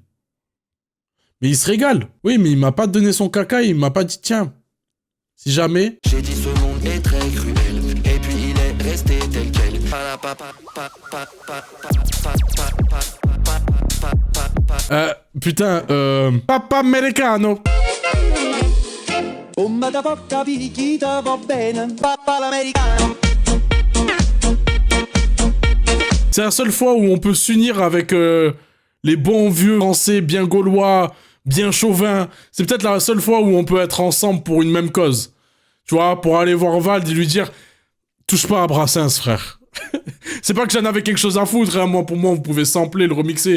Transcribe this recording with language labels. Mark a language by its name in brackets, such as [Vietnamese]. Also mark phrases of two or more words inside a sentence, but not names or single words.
[French] Mais il se régale. Oui, mais il m'a pas donné son caca, il m'a pas dit, tiens, si jamais... J'ai dit, ce monde est très cruel. Et puis il est resté tel quel. Putain, Papa Americano. [Italian] Come da porca picchita va bene, papà l'americano. [French] C'est la seule fois où on peut s'unir avec les bons vieux français bien gaulois, bien chauvins. C'est peut-être la seule fois où on peut être ensemble pour une même cause. Tu vois, pour aller voir Vald et lui dire « Touche pas à Brassens, frère. » C'est pas que j'en avais quelque chose à foutre, hein. Moi, pour moi, vous pouvez sampler, le remixer.